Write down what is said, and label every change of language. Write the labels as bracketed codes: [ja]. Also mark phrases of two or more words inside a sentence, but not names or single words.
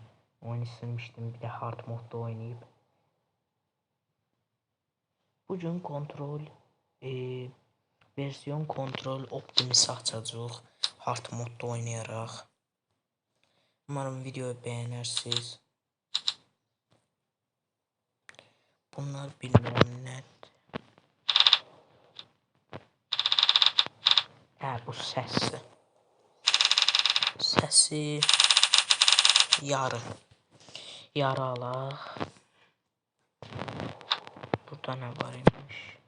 [tr] Oyunu silmiştim, bir de hard modda oynayıp. Bugün kontrol versiyon kontrol Optimus'u açacağıq hard modda oynayaraq. Umarım videoyu beğenirsiniz. [az] Bunlar bilmirəm nə. Bu səsdir. Səsi yarı alaq. Burada nə var imiş?